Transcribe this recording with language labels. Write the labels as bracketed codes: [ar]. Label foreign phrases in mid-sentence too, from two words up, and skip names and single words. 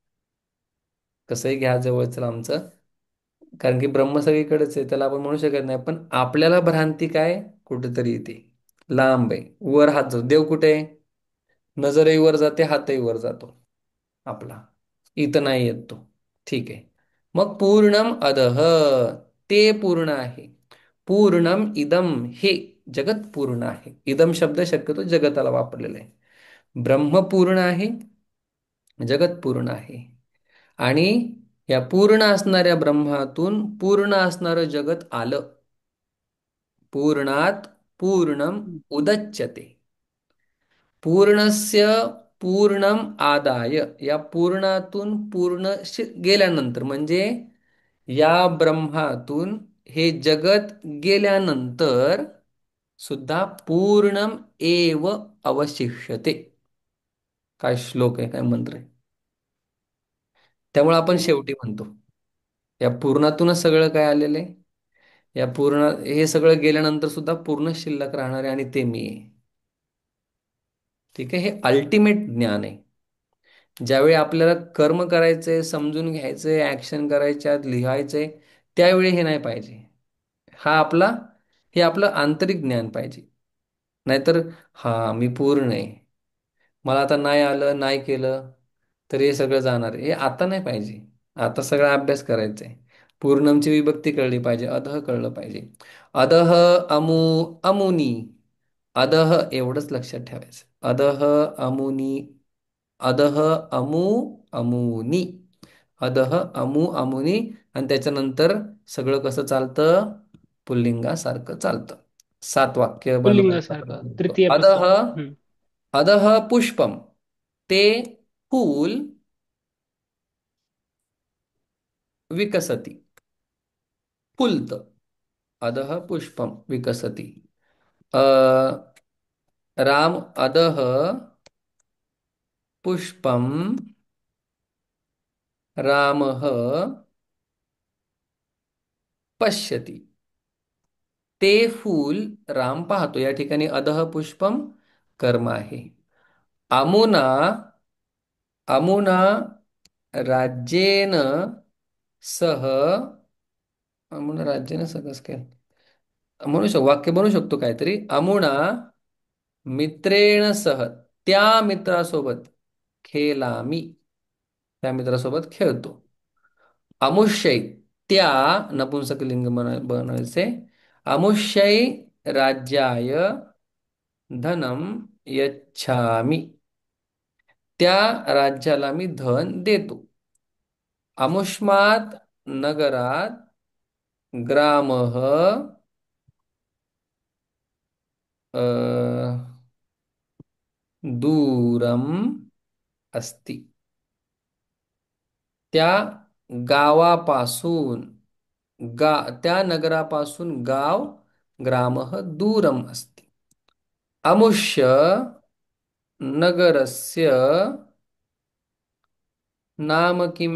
[mr] कसंही घ्या जवळचं लांबचं, कारण की ब्रह्म सगळीकडेच आहे, त्याला आपण म्हणू शकत नाही. पण आपल्याला भ्रांती काय कुठेतरी येते, लांब आहे, वर हात जातो. देव कुठे आहे? नजरही वर जाते, हातही वर जातो आपला, इथं नाही येत तो. ठीक आहे. मग [sa] पूर्णम अदह, [mr] ते पूर्ण आहे. [sa] पूर्णम इदम, [mr] हे जगत पूर्ण आहे. इदम शब्द शक्यतो जगताला वापरलेला आहे. ब्रह्म पूर्ण आहे, जगत पूर्ण आहे. आणि या पूर्ण असणाऱ्या ब्रह्मातून पूर्ण असणारं जगत आलं. [sa] पूर्णात पूर्णम उदच्यते. पूर्णस्य पूर्णम आदाय, [mr] या पूर्णातून पूर्ण गेल्यानंतर, म्हणजे या ब्रह्मातून हे जगत गेल्यानंतर सुद्धा [sa] पूर्णम एव अवशिष्यते. [mr] काय श्लोक आहे, काय मंत्र आहे. त्यामुळे आपण शेवटी म्हणतो या पूर्णातूनच सगळं काय आलेलं आहे. या पूर्ण, हे सगळं गेल्यानंतर सुद्धा पूर्ण शिल्लक राहणार आहे आणि ते मी आहे. ठीक आहे, हे अल्टिमेट ज्ञान आहे. ज्यावेळी आपल्याला कर्म करायचंय, समजून घ्यायचंय, ऍक्शन करायच्यात, लिहायचंय, त्यावेळी हे नाही पाहिजे. हा आपला, हे आपलं आंतरिक ज्ञान पाहिजे. नाहीतर हा मी पूर्ण आहे, मला आता नाही आलं, नाही केलं तर हे सगळं जाणार आहे, हे आता नाही पाहिजे. आता सगळा अभ्यास करायचा आहे. पूर्णमची विभक्ती कळली पाहिजे. अधः कळलं पाहिजे. [sa] अधः अमू अमुनी. [mr] अधः एवढंच लक्षात ठेवायचं. [sa] अधः अमुनी. अधः अमू अमुनी. अधः अमू अमुनी. [mr] आणि त्याच्यानंतर सगळं कसं चालतं? पुल्लिंगासारखं चालतं. 7 वाक्य बनवायचा पुल्लिंगासारखं प्रयत्न करतो. तृतीय अधः पुरुष. हम्म. [sa] अधः पुष्पम. [mr] ते फूल [sa] विकसति. फुलतं. अधः पुष्पम विकसति. अ, राम अधः पुष्पम रामः पश्यति. [mr] ते फूल राम पाहतो. या ठिकाणी [sa] अधः पुष्पम [mr] कर्म आहे. [sa] अमुना अमुना राज्येन सह. [mr] अमुना राज्याने सह कसं काय म्हणू शकतो? वाक्य बनवू शकतो काहीतरी. [sa] अमुना मित्रेण सह. [mr] त्या मित्रासोबत खेळामी. त्या मित्रासोबत खेळतो. अमुष्यै त्या नपुंसकलिंग बनवायचे. [sa] अमुष्यै राज्याय धनम यच्छामि. [mr] त्या राज्याला मी धन देतो. [sa] अमुष्मात नगरात ग्रामः अ, दूरम अस्ति. [mr] त्या गावापासून त्या नगरापासून गाव [sa] ग्रामः दूरम अस्ति. अमुष्य नगरस्य नाम किम.